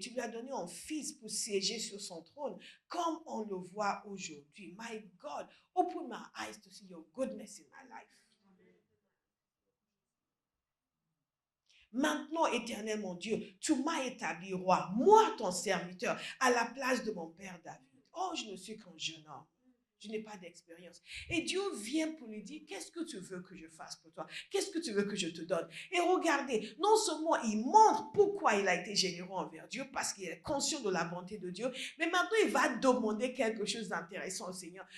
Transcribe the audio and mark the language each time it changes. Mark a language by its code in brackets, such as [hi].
[fr] Tu lui as donné un fils pour siéger sur son trône, comme on le voit aujourd'hui. [en] My God, open my eyes to see your goodness in my life. [fr] Maintenant, éternel mon Dieu, tu m'as établi roi, moi ton serviteur, à la place de mon père David. Oh, je ne suis qu'un jeune homme. Je n'ai pas d'expérience. Et Dieu vient pour lui dire, qu'est-ce que tu veux que je fasse pour toi? Qu'est-ce que tu veux que je te donne? Et regardez, non seulement il montre pourquoi il a été généreux envers Dieu, parce qu'il est conscient de la bonté de Dieu, mais maintenant il va demander quelque chose d'intéressant au Seigneur.